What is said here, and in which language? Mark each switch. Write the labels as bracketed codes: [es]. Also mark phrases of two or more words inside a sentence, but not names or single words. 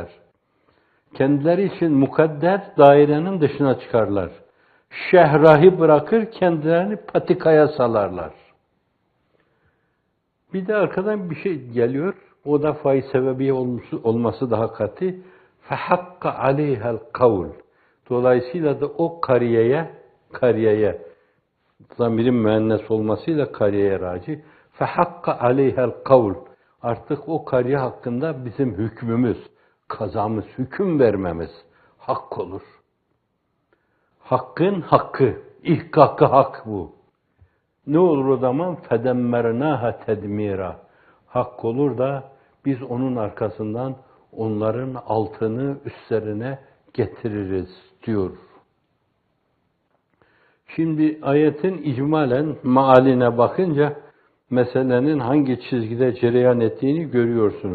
[tr] Kendileri için mukadder dairenin dışına çıkarlar. Şehrahı bırakır, kendilerini patikaya salarlar. Bir de arkadan bir şey geliyor, o da faiz sebebi olması daha katı. [ar] فَحَقَّ عَلَيْهَا الْقَوْلِ. [tr] Dolayısıyla da o kariyeye, zamirin müennes olmasıyla kariyeye raci. [ar] فَحَقَّ عَلَيْهَا الْقَوْلِ. [tr] Artık o kariye hakkında bizim hükmümüz, kazamız, hüküm vermemiz hak olur. Hakkın hakkı, ihkakı hak bu. Ne olur o zaman? [ar] فَدَمَّرْنَاهَا تَدْمِيرًا. [tr] Hak olur da biz onun arkasından onların altını üstlerine getiririz diyor. Şimdi ayetin icmalen maaline bakınca meselenin hangi çizgide cereyan ettiğini görüyorsunuz.